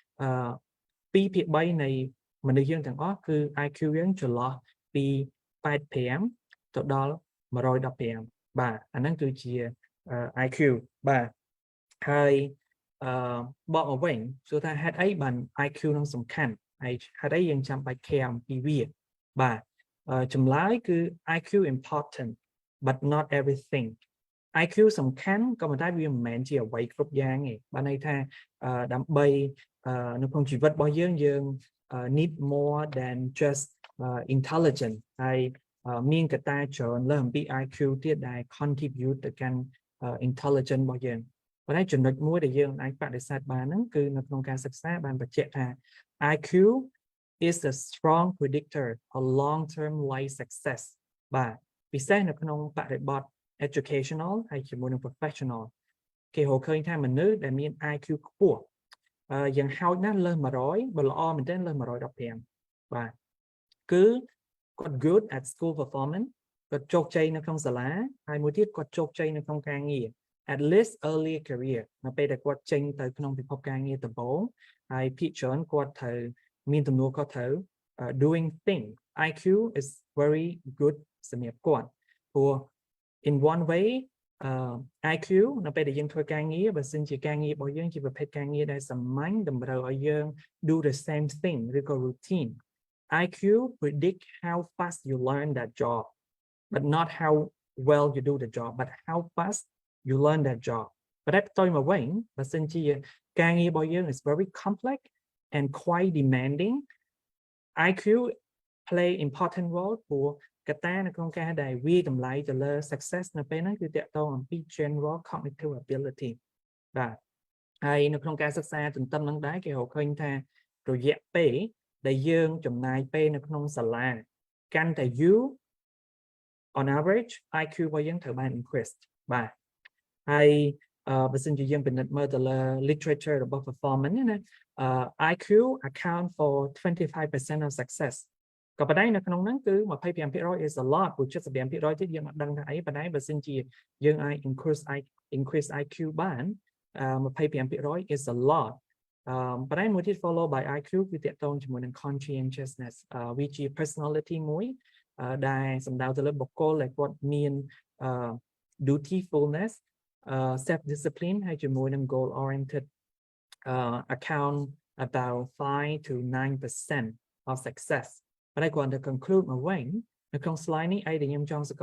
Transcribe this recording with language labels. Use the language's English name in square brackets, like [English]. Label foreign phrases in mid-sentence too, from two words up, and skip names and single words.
[Khmer] 2/3នៃមនុស្សយើងទាំងអស់គឺ IQ យើងចន្លោះពី85ទៅដល់115បាទអាហ្នឹងគឺជា IQ បាទហើយបកមកវិញ សួរថាហេតុអីបាន IQ នឹងសំខាន់ហើយហេតុអីយើងចាំបាច់ care អំពីវា បាទចម្លើយគឺ [English] IQ important but not everything [Khmer] IQ សំខាន់ក៏ប៉ុន្តែវាមិនមែនជាអ្វីគ្រប់យ៉ាងទេបានន័យថាដើម្បីនៅក្នុងជីវិតរបស់យើង [English] need more than just intelligent [Khmer] ហើយមានកត្តាច្រើនលើសអំពី IQ ទៀតដែល contribute ទៅកាន់ intelligence របស់យើងប៉ុន្តែចំណុចមួយដែលយើងអាចបដិសេធបានហ្នឹងគឺនៅក្នុងការសិក្សាបានបញ្ជាក់ថា IQ [English] is a strong predictor of long-term life success [Khmer] បាទពិសេសនៅក្នុងបរិបទ educational ហើយជាមួយនឹង professional គេរកឃើញថាមនុស្សដែលមាន IQ ខ្ពស់យ៉ាងហោចណាស់លើស100បើល្អមែនទែនលើស115បាទគឺគាត់ [English] good at school performance [Khmer] គាត់ជោគជ័យនៅក្នុងសាលាហើយ មួយទៀតគាត់ជោគជ័យនៅក្នុងការងារ [English] at least early career [Khmer] នៅពេលដែលគាត់ចេញទៅក្នុងពិភពការងារដំបូងហើយភាគច្រើនគាត់ត្រូវមានទំនួលខុសត្រូវ [English] doing thing IQ is very good [Khmer] សម្រាប់គាត់ព្រោះ in [English] one way IQ [Khmer] នៅពេលដែលយើងធ្វើការងារបើសិនជាការងាររបស់យើងជាប្រភេទការងារដែលសាមញ្ញតម្រូវឲ្យយើង [English] do the same thing [Khmer] ឬ [English] ក៏ routine IQ predict how fast you learn that job but not how well you do the job but how fast you learn that job [Khmer] ប៉ុន្តែផ្ទុយមកវិញបើសិនជាការងាររបស់យើង [English] is very complex and quite demanding IQ play important role [Khmer] ព្រោះកត្តានៅក្នុងការដែលវាតម្លៃទៅលើ success នៅពេលហ្នឹងគឺតកតងអំពី [English] general cognitive ability [Khmer] បាទហើយនៅក្នុងការសិក្សាទន្ទឹមនឹងដែរគេរកឃើញថារយៈពេលដែលយើងចំណាយពេលនៅក្នុងសាលាកាន់តែយូរ [English] on average IQ [Khmer] របស់យើងត្រូវបាន increase បាទហើយបើសិនជាយើងពិនិត្យមើលទៅលើ literature របស់ performance ណា [English] IQ account for 25% of success [Khmer] ក៏ប៉ុន្តែនៅក្នុងហ្នឹងគឺ [English] 25% is a lot [Khmer] ព្រោះ75%ទៀតយើងអត់ដឹងថាអីប៉ុន្តែបើសិនជាយើងអាច [English] increase IQ [Khmer] បាន [English] 25% is a lot [Khmer] ប៉ុន្តែមួយទៀត [English] follow by IQ [Khmer] គឺតាក់ទងជាមួយនឹង conscientiousness វាជា personality មួយដែលសំដៅទៅលើបុគ្គលដែលគាត់មាន [English] dutifulness self discipline [Khmer] ហើយជាមួយនឹង [English] goal oriented account about 5 to 9% of success [Khmer] ប៉ុន្តែគាត់ទៅ conclude មកវិញនៅក្នុង slide នេះអីដែលខ្ញុំចង់សង្ក